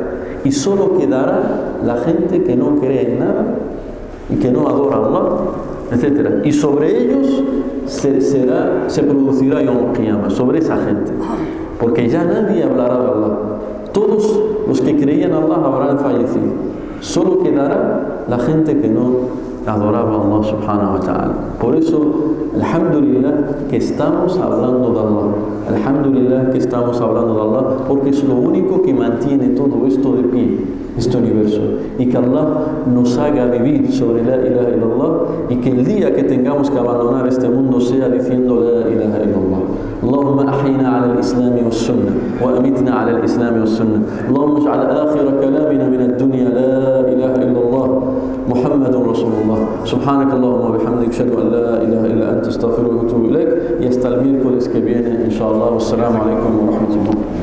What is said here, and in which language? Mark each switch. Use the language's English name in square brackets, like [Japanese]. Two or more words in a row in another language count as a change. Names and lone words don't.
[Spanish] Y solo quedará la gente que no cree en nada y que no adora a Allah, etc. Y sobre ellos se producirá [Arabic] يوم القيامة, [Spanish] sobre esa gente. Porque ya nadie hablará de Allah. Todos los que creían en Allah habrán fallecido. Solo quedará la gente que no adoraba a Allah [Arabic] سبحانه وتعالى. [Spanish] Por eso, alhamdulillah, que estamos hablando de Allah. Alhamdulillah que estamos hablando de Allah, porque es lo único que mantiene todo esto de pie, este universo. Y que Allah nos haga vivir sobre [Arabic] لا إله إلا الله, [Spanish] y que el día que tengamos que abandonar este mundo sea diciendo [Arabic] لا إله إلا الله. اللهم أحينا على الإسلام والسنة وأمتنا على الإسلام والسنة. اللهم اجعل آخر كلامنا من الدنيا لا إله إلا الله محمد رسول الله. سبحانك اللهم وبحمدك أشهد أن لا إله إلا أنت أستغفرك وأتوب إليك. [Spanish] Y hasta el miércoles que viene, inshallah. [Arabic] والسلام عليكم ورحمة الله.